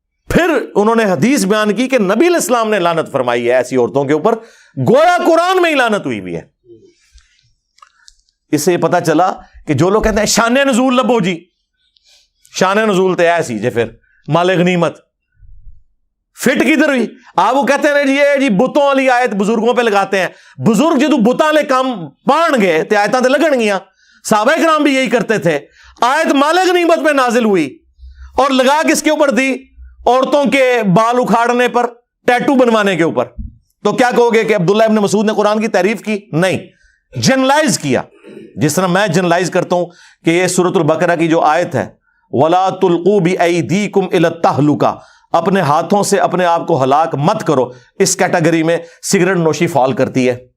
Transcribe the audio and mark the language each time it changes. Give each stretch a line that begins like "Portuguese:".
Urdu: پھر انہوں نے حدیث بیان کی کہ نبی علیہ السلام نے لعنت فرمائی ہے ایسی عورتوں کے اوپر, گویا قرآن میں ہی لعنت ہوئی بھی ہے. اس سے یہ پتا چلا کہ جو لوگ کہتے ہیں شان نزول لبو جی, شان نزول تو ایسی جی پھر مال غنیمت فٹ کدھر ہوئی. آپ وہ کہتے ہیں جی بتوں والی آیت بزرگوں پہ لگاتے ہیں,
Punjabi: بزرگ جدو بتاں والے کام پان گئے تے آیتاں تے لگن گیاں.
Urdu: صحابہ کرام بھی یہی کرتے تھے. آیت مال غنیمت پہ نازل ہوئی اور لگا کس کے اوپر دی؟ عورتوں کے بال اکھاڑنے پر, ٹیٹو بنوانے کے اوپر. تو کیا کہو گے کہ عبداللہ ابن مسعود نے قرآن کی تعریف کی؟ نہیں, جنرلائز کیا. جس طرح میں جنرلائز کرتا ہوں کہ یہ سورۃ البقرہ کی جو آیت ہے
Arabic: وَلَا تُلْقُوا بِأَيْدِيكُمْ إِلَى التَّهْلُكَةِ,
Urdu: اپنے ہاتھوں سے اپنے آپ کو ہلاک مت کرو, اس کیٹیگری میں سگریٹ نوشی فال کرتی ہے.